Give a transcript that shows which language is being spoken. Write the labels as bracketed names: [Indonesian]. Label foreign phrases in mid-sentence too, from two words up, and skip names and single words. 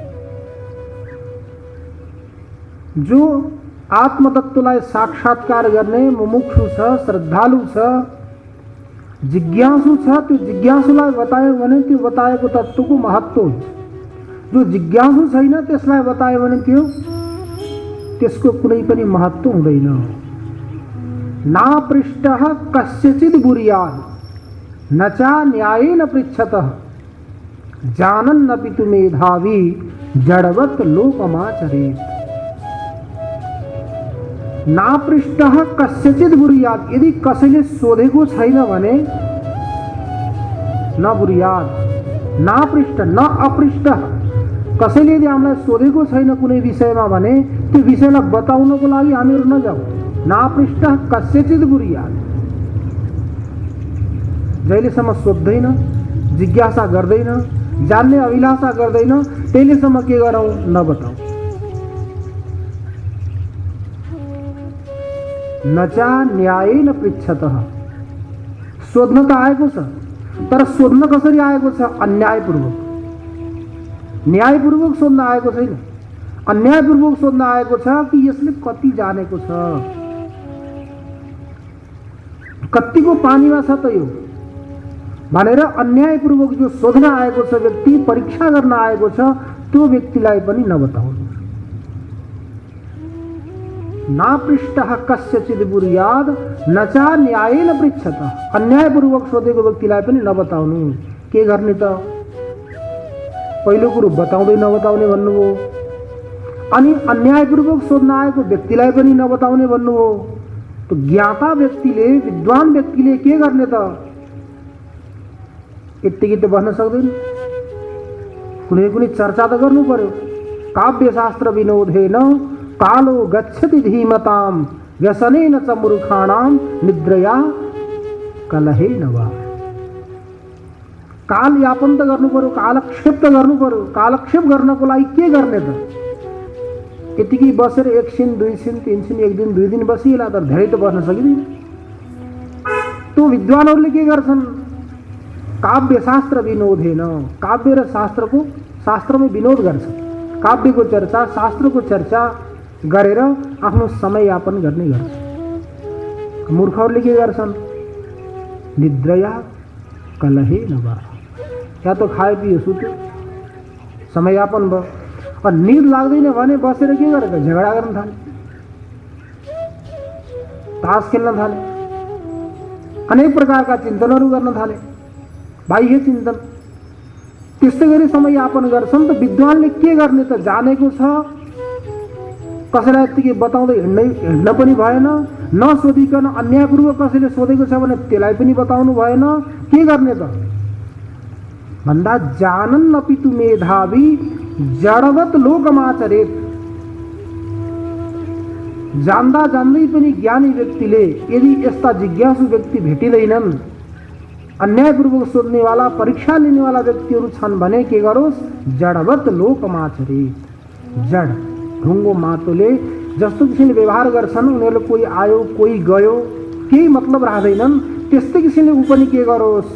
[Nepali] जो आत्मतत्त्वलाई साक्षात्कार गर्ने मुमुक्षु छ, श्रद्धालु छ, जिज्ञासु छ, त्यो जिज्ञासुलाई बतायो भने त्यो बताएको तत्त्वको महत्त्व हुन्छ। जो जिज्ञासु छैन त्यसलाई बतायो भने त्यसको कुनै पनि महत्त्व हुँदैन। [Sanskrit] नापृष्टः कस्यचित् बुर्यात् न चा न्यायेन पृच्छतः जानन्नपि तु मेधावी जडवत् लोकमाचरेत्। नापृष्टः कस्यचित् बुर्यात्, [Nepali] यदि कसैले सोधेको छैन भने [Sanskrit] न बुर्यात्, नापृष्ट न अपृष्ट। [Nepali] कसैले यदि हामीलाई सोधेको छैन कुनै विषयमा भने त्यो विषयलाई बताउनको लागि हामीहरू नजाउँ। [Sanskrit] नापृष्ट कस्यचित् बुर्यात्। [Nepali] जहिलेसम्म सोध्दैन, जिज्ञासा गर्दैन, जान्ने अभिलाषा गर्दैन, त्यसलेसम्म के गरौँ? [Sanskrit] नबताऊ। नचा न्यायेन पृच्छतः, [Nepali] सोध्न त आएको छ, तर सोध्न कसरी आएको छ? अन्यायपूर्वक। न्यायपूर्वक सोध्न आएको छैन, अन्यायपूर्वक सोध्न आएको छ कि यसले कति जानेको छ, कतिको पानीमा छ त यो भनेर अन्यायपूर्वक जो सोध्न आएको छ व्यक्ति, परीक्षा गर्न आएको छ, त्यो व्यक्तिलाई पनि नबताउनु। [Sanskrit] नापृष्टः कस्यचित् बुर्यात् न चा न्यायेन पृच्छतः, [Nepali] अन्यायपूर्वक सोधेको व्यक्तिलाई पनि नबताउनु। के गर्ने त? पहिलो कुरो बताउँदै नबताउने भन्नुभयो, अनि अन्यायपूर्वक सोध्न आएको व्यक्तिलाई पनि नबताउने भन्नु हो। त ज्ञाता व्यक्तिले, विद्वान व्यक्तिले के गर्ने त? यत्तिकै त बस्न सक्दैन, कुनै कुनै चर्चा त गर्नु पर्यो। [Sanskrit] काव्यशास्त्र विनोदेन कालो गच्छति धीमताम व्यसनेन च मूर्खाणाम निद्रया कलहेन वा। [Nepali] काल यापन त गर्नु पर्यो, कालक्षेप त गर्नु पर्यो। कालक्षेप गर्नको लागि के गर्ने त? यतिकै बसेर 1 छिन 2 छिन 3 छिन 1 दिन 2 दिन बसिएला त धेरै त बस्न सकिँदैन। त्यो विद्वानहरूले के गर्छन्? [Sanskrit] काव्यशास्त्र विनोदेन, [Nepali] काव्य र शास्त्रमा विनोद गर्छ। काव्यको चर्चा, शास्त्रको चर्चा गरेर आफ्नो समय यापन गर्ने गर्छ। मूर्खहरूले के गर्छन्? [Sanskrit] निद्रया कलहेन वा, [Nepali] या त खाए पियो सुत्यो, समय यापन भयो। और नींद लाग्दैन भने बसेर के गरेको? झगडा गर्न थाले, तास खेल्न थाले, अनेक प्रकारका चिन्तनहरू गर्न थाले, बाह्य चिन्तन। त्यस्तै गरी समय यापन गर्छन्। त विद्वानले के गर्ने त? जानेको छ, कसैलाई यत्तिकै बताउँदै हिँड्न पनि भएन, नसोधिकन अन्यायपूर्वक कसैले सोधेको छ भने त्यसलाई पनि बताउनु भएन। के गर्ने त भन्दा [Sanskrit] जानन् अपितु मेधावी जडवत लोकमाचरेत। [Nepali] जान्दा जान्दै पनि ज्ञानी व्यक्तिले यदि यस्ता जिज्ञासु व्यक्ति भेटिँदैनन्, अन्यायपूर्वक सोध्नेवाला, परीक्षा लिनेवाला व्यक्तिहरू छन् भने के गरोस्? [Sanskrit] जडवत लोकमाचरेत। [Nepali] जड ढुङ्गो माटोले जस्तो किसिमले व्यवहार गर्छन्, उनीहरूले कोही आयो कोही गयो केही मतलब राख्दैनन्, त्यस्तै किसिमले ऊ पनि के गरोस्?